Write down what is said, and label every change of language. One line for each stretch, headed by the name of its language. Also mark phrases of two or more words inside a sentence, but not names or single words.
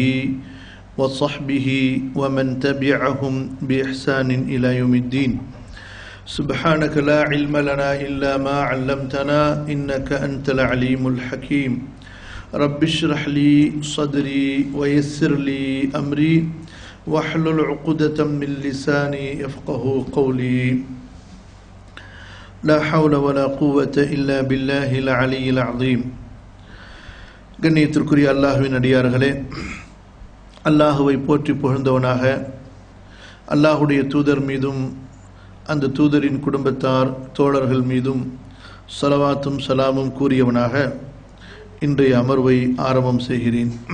Arabic: وصحبه ومن تبعهم بإحسان إلى يوم الدين سبحانك لا علم لنا إلا ما علمتنا إنك أنت العليم الحكيم رب اشرح لي صدري ويسر لي أمري واحلل عقدة من لساني يفقه قولي لا حول ولا قوة إلا بالله العلي العظيم.
Tamil: கண்ணியத்திற்குரிய அல்லாஹ்வின் அடியார்களே, அல்லாஹுவை போற்றி புகழ்ந்தவனாக அல்லாஹுடைய தூதர் மீதும் அந்த தூதரின் குடும்பத்தார் தோழர்கள் மீதும் ஸலவாத்தும் சலாமும் கூறியவனாக இன்றைய அமர்வை ஆரம்பம் செய்கிறேன்.